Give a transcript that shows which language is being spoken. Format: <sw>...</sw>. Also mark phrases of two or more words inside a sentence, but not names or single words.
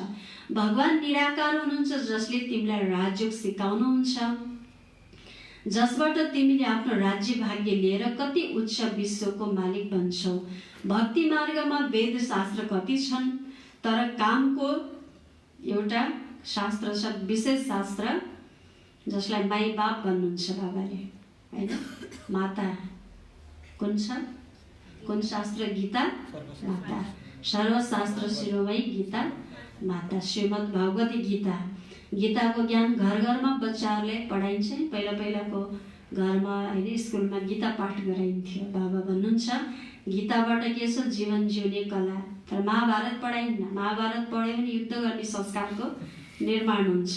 <ne>भगवान निराकार हुनुहुन्छ जसले तिमीलाई राजयोग सिकाउनुहुन्छ, जसबाट तिमीले आफ्नो राज्य भाग्य लिएर कति उच्च विश्वको मालिक बन्छौ। भक्ति मार्गमा वेद शास्त्र कति छन्, तर कामको एउटा शास्त्र छ, विशेष शास्त्र, जसलाई माई बाप भन्नुहुन्छ बाबाले हैन। माता कुन छ? कुन शास्त्र? गीता माता। सर्वशास्त्र शिरोमणि गीता माता, श्रीमद् भगवती गीता। गीताको ज्ञान घर घरमा बच्चाहरूलाई पढाइन्छ। पहिलाको घरमा होइन स्कुलमा गीता पाठ गराइन्थ्यो। बाबा भन्नुहुन्छ गीताबाट के छ? जीवन जिउने कला। तर महाभारत पढाइन्न। महाभारत पढ्यो भने युद्ध गर्ने संस्कारको निर्माण हुन्छ।</ne>